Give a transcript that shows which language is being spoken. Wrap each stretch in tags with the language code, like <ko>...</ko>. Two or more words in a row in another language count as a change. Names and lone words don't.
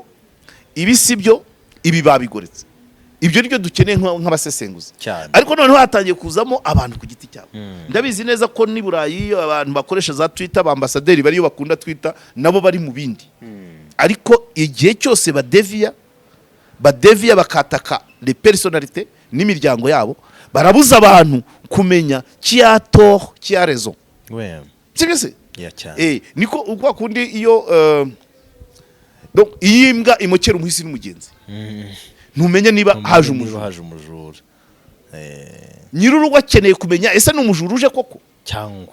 <rw>ibi sibyo ibi babigoretse ibyo nibyo dukeneye nk'abasesenguzi ariko noneho hatangiye kuzamo abantu ku giti cyabo ndabizi neza ko ni Burayi abantu bakoresha za Twitter abambasaderi bariyo bakunda Twitter nabo bari mu bindi ariko igihe cyose badevia bakataka</rw> <fr>les personnalités</fr> <rw>n'imiryango yabo barabuza abantu kumenya</rw> <fr>qui a tort qui a raison</fr> <rw>cyangwa niko ukwa kundi iyo donc iyimbwa imokera umuhisi n'umugenzi ntumenye niba haje umujura nyirurugo akeneye kumenya ese ni umujura uje koko cyangwa</rw>